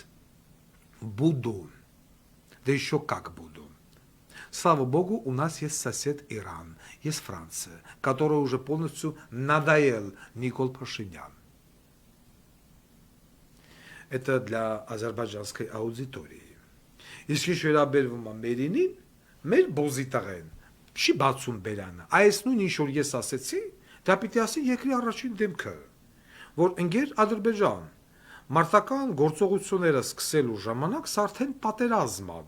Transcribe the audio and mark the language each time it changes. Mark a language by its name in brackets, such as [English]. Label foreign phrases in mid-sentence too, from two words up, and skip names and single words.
[Russian] Буду. Да еще как буду. Слава Богу, у нас есть сосед Иран, есть Франция, которая уже полностью надоел Никол Пашинян. Это для азербайджанской аудитории. [Armenian] Իսկ ինչ վերաբերվում է մերինին, մեր բոզիտաղեն, չի բացում բերանը։ Այս նույն ինչ որ ես ասեցի, դա պիտի ասի երկրի առաջին դեմքը, որ ընկեր Ադրբեջան, մարտական գործողությունները սկսելու ժամանակ սա արդեն պատերազմ է,